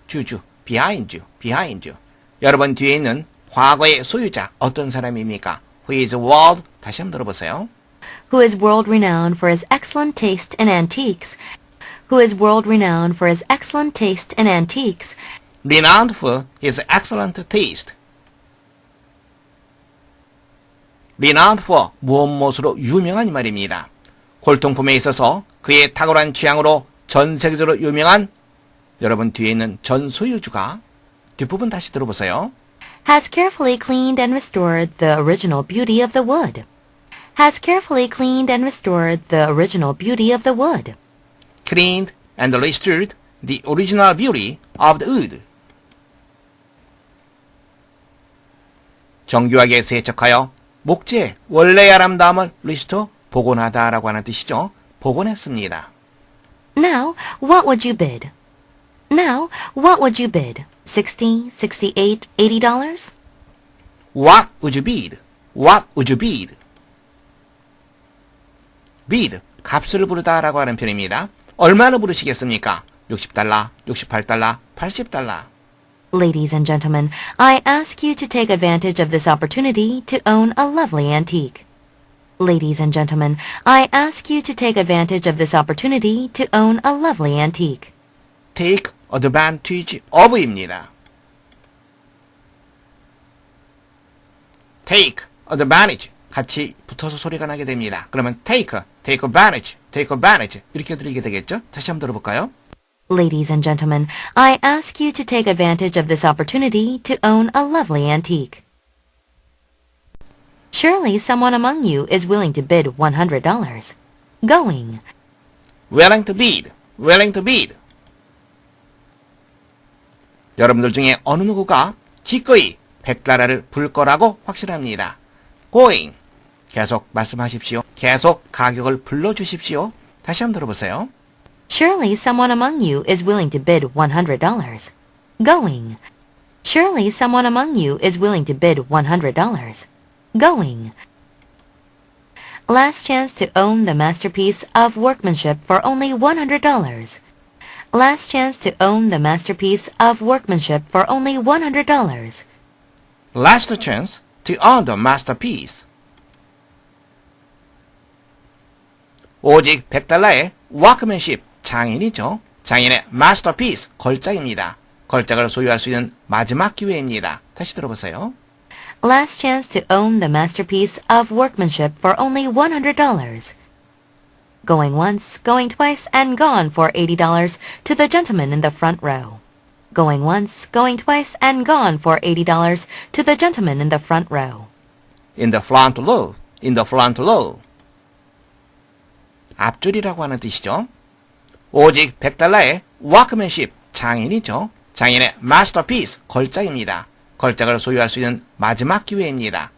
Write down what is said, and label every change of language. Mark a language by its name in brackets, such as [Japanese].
[English] 주주, behind you. [Korean] 여러분 뒤에 있는 과거의 소유자 어떤 사람입니까? [English] Who is world, [Korean] 다시 한번 들어보세요. [English] who is world-renowned for his excellent taste in antiques, who is world-renowned for his excellent taste in antiques, renowned for his excellent taste. [Korean] renowned for 무엇으로 유명한 말입니다. 골동품에 있어서 그의 탁월한 취향으로 전 세계적으로 유명한 여러분 뒤에 있는 전 소유주가 뒷부분 다시 들어보세요. [English] has carefully cleaned and restored the original beauty of the wood. has carefully cleaned and restored the original beauty of the wood. cleaned and restored the original beauty of the wood. [Korean] 정교하게 세척하여 목재의 원래의 아름다움을 restore, 복원하다라고 하는 뜻이죠. 복원했습니다. [English] Now, what would you bid? Now, what would you bid? $60, $68, $80? What would you bid? What would you bid? [Korean] bid, 값을 부르다라고 하는 표현입니다. 얼마나 부르시겠습니까? [English] $60, $68, $80. Ladies and gentlemen, I ask you to take advantage of this opportunity to own a lovely antique. Ladies and gentlemen, I ask you to take advantage of this opportunity to own a lovely antique. take advantage of입니다. [Korean] take advantage 같이 붙어서 소리가 나게 됩니다. 그러면 take advantage 이렇게 들리게 되겠죠? 다시 한번 들어볼까요? [English] Ladies and gentlemen, I ask you to take advantage of this opportunity to own a lovely antique. Surely someone among you is willing to bid $100. Going. willing to bid. [Korean] 여러분들 중에 어느 누구가 기꺼이 $100를 불 거라고 확신합니다. going. 계속 말씀하십시오. 계속 가격을 불러주십시오. 다시 한번 들어보세요. [English] Surely someone among you is willing to bid $100. Going. Surely someone among you is willing to bid $100. Going. Last chance to own the masterpiece of workmanship for only $100. Last chance to own the masterpiece of workmanship for only $100. Last chance to own the masterpiece. [Korean] 오직 $100의 workmanship, 장인이죠. 장인의 masterpiece, 걸작입니다. 걸작을 소유할 수 있는 마지막 기회입니다. 다시 들어보세요. [English] Last chance to own the masterpiece of workmanship for only $100. Going once, going twice, and gone for $80 to the gentleman in the front row. Going once, going twice, and gone for $80 to the gentleman in the front row. In the front row, in the front row. [Korean] 앞줄이라고 하는 뜻이죠. 오직 $100의 workmanship, 장인이죠. 장인의 masterpiece, 걸작입니다. 걸작을 소유할 수 있는 마지막 기회입니다.